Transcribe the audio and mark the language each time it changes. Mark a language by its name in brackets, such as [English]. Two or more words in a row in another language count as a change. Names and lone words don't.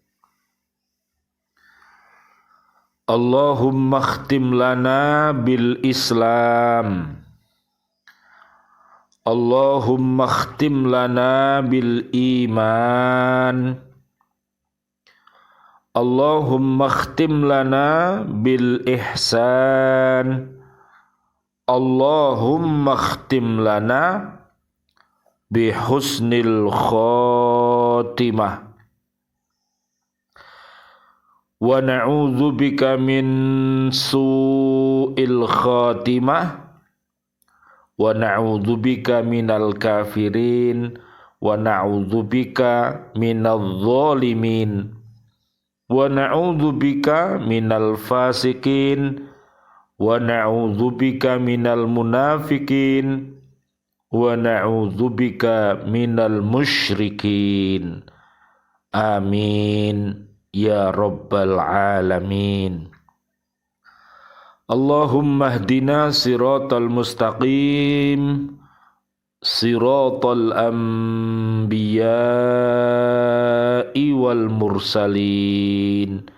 [Arabic] اللهم اختم لنا بالإسلام، اللهم اختم لنا بالإيمان، اللهم اختم لنا بالإحسان، اللهم اختم لنا بحسن الخاتمة. ونعوذ بك من سوء الخاتمة، ونعوذ بك من الكافرين، ونعوذ بك من الظالمين، ونعوذ بك من الفاسقين، ونعوذ بك من المنافقين، ونعوذ بك من المشركين. آمين يا رب العالمين. اللهم اهدنا الصراط المستقيم، صراط الأنبياء والمرسلين.